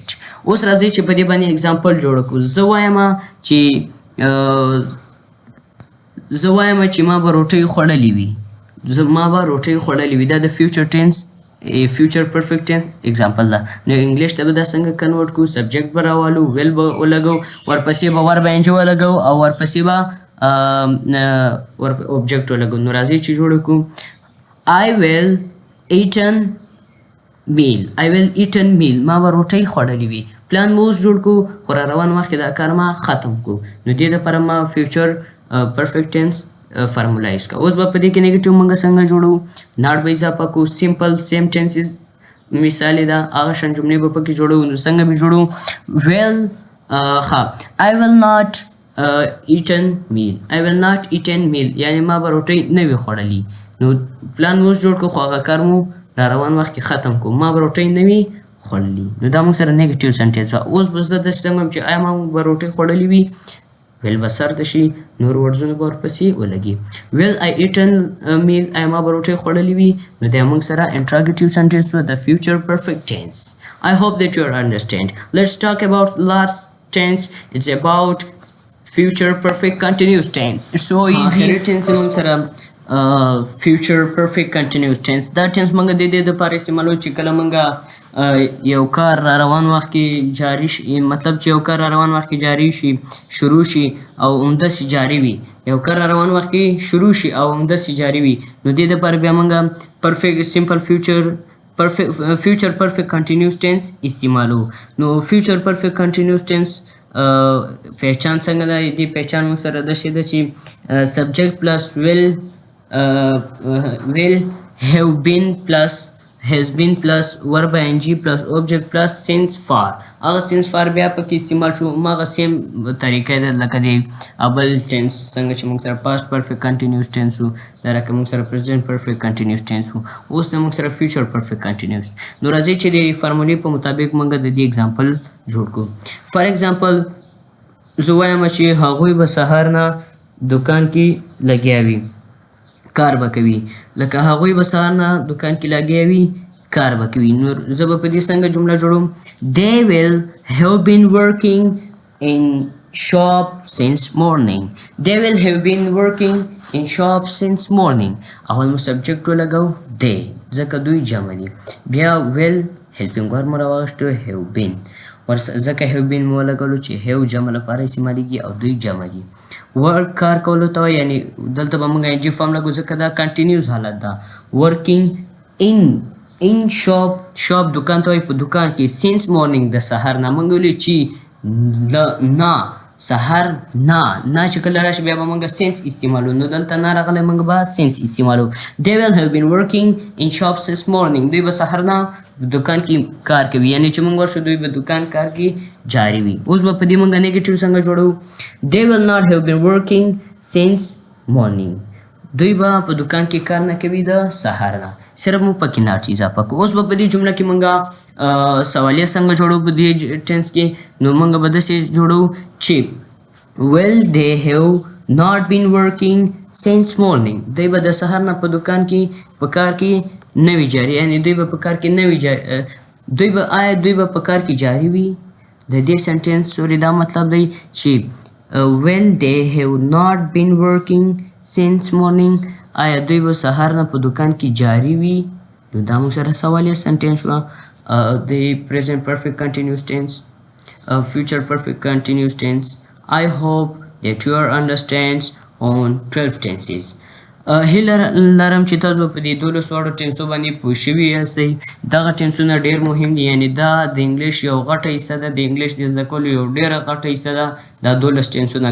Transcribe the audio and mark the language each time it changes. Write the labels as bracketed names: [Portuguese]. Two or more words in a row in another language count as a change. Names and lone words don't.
[Pashto] اوس راځئ چې په دې باندې اگزامپل جوړ کړو. زه وایم چې ما به روټۍ خوړلې وي، دا د [English] future tense future perfect tense [Pashto] اگزامپل ده. نو انګلیش ته به دا څنګه کنورټ کړو؟ سبجیکټ به راوالو، ویل به ولګو، ورپسې به [English] verb ing [Pashto] ولګو او ورپسې به ور اوبجیکټ ولګو. نو راځئ چې جوړ کړو [English] I will eaten meal. I will eaten meal. [Pashto] ما به روټۍ خوړلې وي. پلان مو اوس جوړ کړو خو را روان وخت کې دا کار ما ختم کړو. نو دې دپاره ما [English] future perfect tense [Pashto] فرمولایز کا. اوس به په دې کې نیګیټیو موږ څنګه جوړو؟ ناټ به اضافه کړو. [English] simple same tenses [Pashto] مثال دا هغه شان جملې به پکې جوړو. نو څنګه به جوړو؟ ویل [English] I will not eaten meal. I will not eaten meal [Pashto] یعنی ما به روټۍ نه وي خوړلې. نو پلان مو اوس جوړ کړو خو هغه کار مو را روان وخت کې ختم کړو. ما به روټۍ نه وي خوړلې. نو دا موږ سره [English] negative sentence [Pashto] وه. اوس به زه داسې څنګه چې آیا ما به روټۍ خوړلې وي ویل به سر ته شي نور ورډزونه به ورپسې ولګي. ویل [English] I eaten meal [Pashto] آیا ما به روټۍ خوړلې وي نو دا موږ سره [English] interrogative sentence [Pashto] وه د [English] future perfect tense. I hope that you understand. Let's talk about last tense. It's about future perfect continuous tense. It's so easy. [Pashto] آخري ټینس موږ سره [English] future perfect continuous tense. [Pashto] دا ټینس موږ د دې دپاره استعمالو چې کله موږ یو کار را روان وخت کې جاری شي، مطلب چې یو کار را روان وخت کې جاری شي، شروع شي او همداسې جاری وي. یو کار را روان وخت کې شروع شي او همداسې جاری وي نو دې دپاره بیا موږ [English] perfect simple future perfect continuous tense [Pashto] استعمالو. نو [English] future perfect continuous tense [Pashto] پہچان څنګه ده؟ دې پہچان موږ سره داسې ده چې [English] subject plus will have been plus has been plus verb ing plus object plus since far. [Pashto] هغه [English] since far [Pashto] بیا پکې استعمال شو. هغه سیم طریقه ده لکه د ابل ټینس څنګه چې موږ سره [English] past perfect continuous tense [Pashto] وو، دا رقم موږ سره [English] present perfect continuous tense [Pashto] وو، اوس د موږ سره [English] future perfect continuous. [Pashto] نو راځئ چې د فارمولې په مطابق موږ د دې اگزامپل جوړ کړو. [English] for example [Pashto] زه وایم چې هغوی به سهار نه دکان کې لګیا وي، کار به کوي. لکه هغوی به سهار نه دکان کې لګیا وي، کار به کوي. نو زه به په دې څنګه جمله جوړوم؟ [English] They will have been working in shop since morning. They will have been working in shop since morning. [Pashto] اول مو سبجیکټ ولګو they ځکه دوی جمع دي. بیا [English] will helping verb [Pashto] مو راواخیستو [English] have been [Pashto] ځکه [English] have been [Pashto] مو ولګولو چې have جمع لپاره استعمالیږي او دوی جمع دي. ورک کار کولو ته وایي، یعنی دلته به موږ [English] ing form [Pashto] لګو ځکه دا کنټینیوس حالت ده. [English] working in shop [Pashto] دکان ته وایي په دکان کې. [English] since morning [Pashto] د سهار نه موږ ویلي چې نه سهار نه چې کله راشي بیا به موږ since استعمالو. نو دلته نه راغلی موږ به since استعمالو. [English] they will have been working in shop since morning. [Pashto] دوی به سهار نه دکان کې کار کوي، یعنی چې موږ ورشو دوی به دکان کار کې جاری وي. اوس به په دې موږ نیګیټیو څنګه جوړو؟ [English] they will not have been working since morning. [Pashto] دوی به په دکان کې کار نه کوي د سهار نه، صرف مو پکې ناټ اضافه کړو. اوس به په دې جمله کې موږ سوالیه څنګه جوړو په دې ټینس کې؟ نو موږ به داسې جوړو چې [English] will they have not been working since morning. [Pashto] دوی به د سهار نه په دکان کې په کار کې نه وي جاري، یعنی دوی به په کار کې نه وي جاري. دوی به په کار کې جاری وي. د دې سنټینس سوري دا مطلب دی چې [English] will they have not been working since morning [Pashto] آیا دوی به سهار نه په دکان کې جاری وي. نو دا موږ سره سوالیه سنټینس شوه. د [English] present perfect continuous tense, future perfect continuous tense. I hope that you understands on 12 tenses. [Pashto] هیله لرم چې تاسو په دې 12 ټینسو باندې پوه شوي یاستئ. دغه ټینسونه ډېر مهم دي، یعنی دا د انګلیش یو غټه حصه ده، د انګلیش د زده کولو یو ډېره غټه حصه ده دا 12 ټینسونه.